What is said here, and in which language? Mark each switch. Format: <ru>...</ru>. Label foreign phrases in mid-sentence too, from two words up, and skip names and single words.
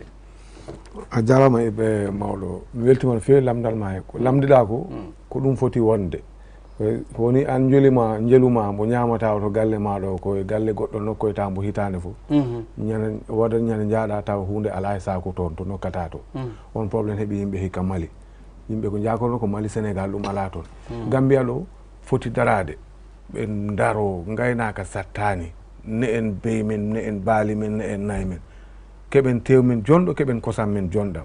<ff>a jarama e be mawdo weltima fe lamdal ma ko lamdida ko dum foti wonde ko woni an jeluma mo nyamata to galle ma do ko galle goddo nokko tambo hitande fu nyana wada nyana jaada taw hunde ala sa ko ton to nokkata to on problem hebi yimbe hikka Mali yimbe ko jakono ko Mali Senegal dum ala ton Gambia do foti darade be ndaro ngaynaka sattani ne en bey men ne en baali men ne en nay men keben tew men jondo keben kosam men jondam</ff>